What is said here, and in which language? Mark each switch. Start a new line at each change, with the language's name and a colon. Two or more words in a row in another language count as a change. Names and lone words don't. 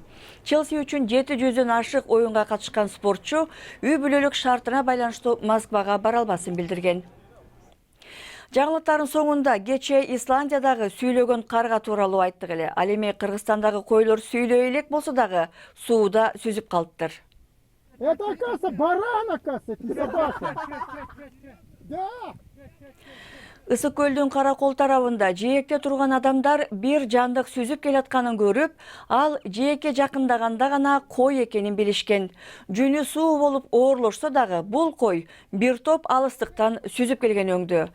Kyrgyz: Челси үчүн 700дөн ашык оюнга катышкан спортчу үй бүлөлүк шартына байланыштуу Москвага бара албасын билдирген. Жаңылыктардын соңунда кечээ Исландиядагы сүйлөгөн карга тууралуу айттык эле. Ал эми Кыргызстандагы койлор сүйлөй элек болсо дагы сууда сүзүп калыптыр.
Russian: Это, оказывается, баран, оказывается, это не собака. Да.
Kyrgyz: Ысык көлдүн Каракол тарабында жээкте турган адамдар бир жандык сүзүп келатканын көрүп, ал жээкке жакындаганда гана кой экенин билишкен. Жүнү суу болуп оорлошсо дагы бул кой бир топ алыстыктан сүзүп келген өңдө.